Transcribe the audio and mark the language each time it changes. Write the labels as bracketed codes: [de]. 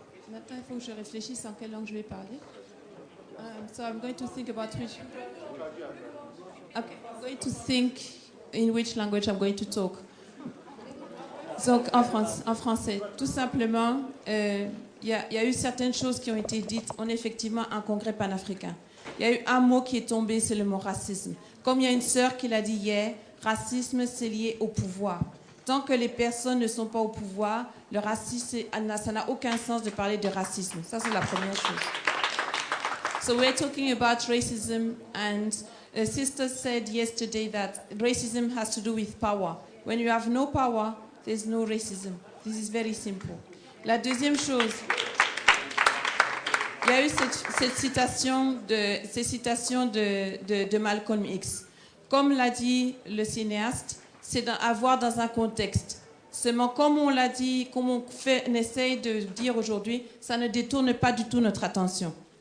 [fr] Maintenant, il faut que je réfléchisse en quelle langue je vais parler. [en] So I'm going to think about which... Okay, I'm going to think in which language I'm going to talk. [fr] Donc, en français, tout simplement, il y a eu certaines choses qui ont été dites. On est effectivement un congrès panafricain. Il y a eu un mot qui est tombé, c'est le mot racisme. Comme il y a une sœur qui l'a dit hier, racisme, c'est lié au pouvoir. Tant que les personnes ne sont pas au pouvoir, le racisme, ça n'a aucun sens de parler de racisme. Ça, c'est la première chose. [en] So we're talking about racism, and a sister said yesterday that racism has to do with power. When you have no power, there's no racism. This is very simple. [fr] La deuxième chose, il y a eu ces citations de Malcolm X. Comme l'a dit le cinéaste, c'est avoir dans un contexte. Seulement, comme on l'a dit, comme on essaye de dire aujourd'hui, ça ne détourne pas du tout notre attention.